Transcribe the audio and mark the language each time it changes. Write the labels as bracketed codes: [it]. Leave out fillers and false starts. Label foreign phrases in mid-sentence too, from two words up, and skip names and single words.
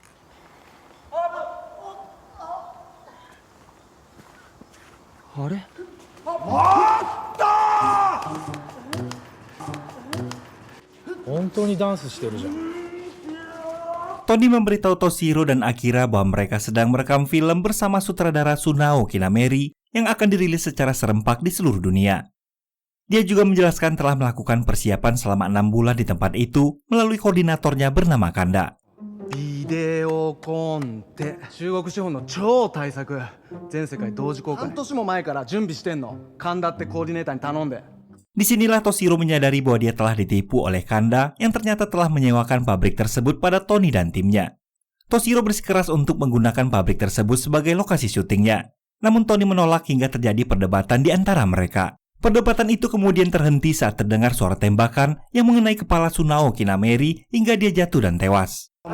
[id] Tony memberitahu Toshiro dan Akira bahwa mereka sedang merekam film bersama sutradara Sunao Kinameri yang akan dirilis secara serempak di seluruh dunia. Dia juga menjelaskan telah melakukan persiapan selama 6 bulan di tempat itu melalui koordinatornya bernama Kanda. [ja] ビデオコンテ中国資本の超大作全世界同時公開半年も前から準備してんの神田ってコーディネーターに頼んで [id] Disinilah Toshiro menyadari bahwa dia telah ditipu oleh Kanda yang ternyata telah menyewakan pabrik tersebut pada Tony dan timnya. Toshiro bersikeras untuk menggunakan pabrik tersebut sebagai lokasi syutingnya. Namun Tony menolak hingga terjadi perdebatan di antara mereka. Perdebatan itu kemudian terhenti saat terdengar suara tembakan yang mengenai kepala Sunao Kinameri hingga dia jatuh dan tewas.